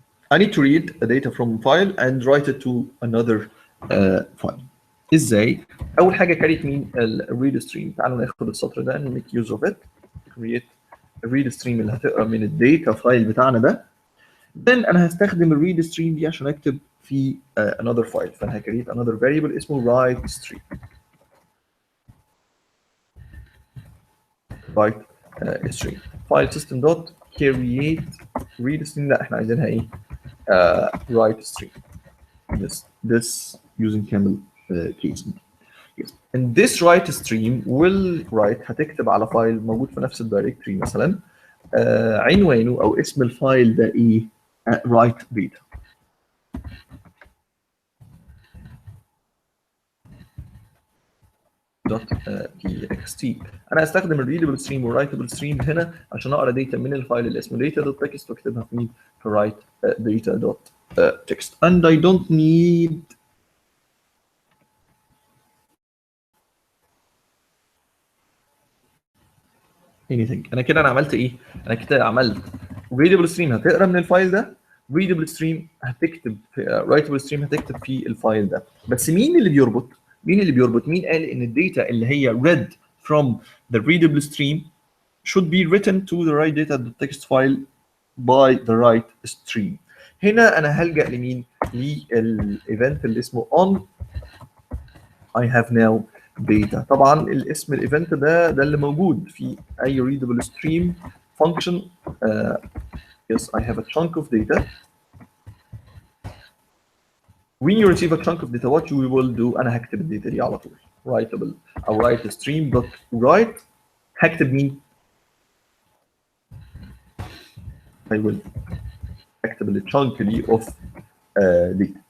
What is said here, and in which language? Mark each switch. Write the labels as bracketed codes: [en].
[en] I need to read the data from file and write it to another file. [ar] ازاي؟ اول حاجه كريت مين؟ الريد ستريم. تعالوا ناخد السطر ده [en] and make use of it. [ar] create الريد ستريم اللي هتقرا من الداتا فايل بتاعنا ده. then انا هستخدم الريد ستريم دي عشان اكتب في [en] another file. [ar] فانا هكريت [en] another variable [ar] اسمه write stream. [en] write stream file system dot create read stream. [ar] لا احنا عايزينها ايه؟ write stream. [en] this using camel case. yes. and this write stream will write [ar] هتكتب على فايل موجود في نفس الدايركتوري مثلا عنوانه او اسم الفايل ده ايه؟ write data. [en] .txt. [ar] انا هستخدم الريدبل ستريم والرايتبل ستريم هنا عشان اقرا داتا من الفايل اللي اسمه data.text واكتبها في write data.text. [en] and I don't need anything. [ar] انا كده عملت ايه؟ انا كده عملت readable stream هتقرا من الفايل ده readable stream هتكتب في writable stream هتكتب في الفايل ده. بس مين اللي بيربط؟ مين قال ان الداتا اللي هي [en] read from the readable stream should be written to the right data text file by the right stream. [ar] هنا انا هلجأ لمين؟ للايفنت اللي اسمه on [en] I have now data. [ar] طبعا الاسم الايفنت ده اللي موجود في اي readable stream function. [en] Yes, I have a chunk of data. When you receive a chunk of data, what you will do؟ [ar] انا هكتب الداتا دي على طول. [en] writable او write stream dot write. [ar] هكتب مين؟ [en] I will [ar] اكتب الchunk دي [en] of data.